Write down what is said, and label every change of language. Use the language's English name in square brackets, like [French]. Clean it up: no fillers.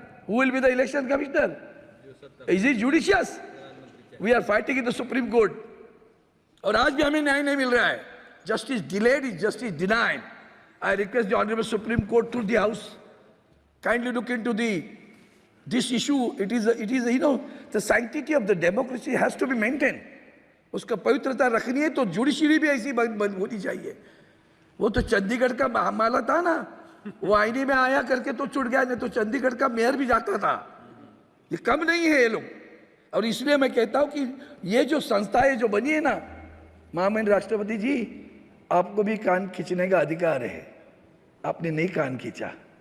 [English] Who will be the election commissioner? Is it judicious? We are fighting in the supreme court, [Hindi] और आज भी हमें न्याय नहीं मिल रहा है। [English] Justice delayed is justice denied. I request the honourable supreme court through the house, kindly look into this issue. It is you know, the sanctity of the democracy has to be maintained. [Hindi] उसका पवित्रता रखनी है तो judiciary भी ऐसी होनी चाहिए। वो तो चंडीगढ़ का मामला था ना, वो आईने में आया करके तो छुट गया, नहीं तो चंडीगढ़ का मेयर भी जाता था। ये कम नहीं है ये लोग। और इसलिए मैं कहता हूं कि ये जो संस्थाएं जो बनी है ना, महामहिम राष्ट्रपति जी, आपको भी कान खींचने का अधिकार है, आपने नहीं कान खींचा।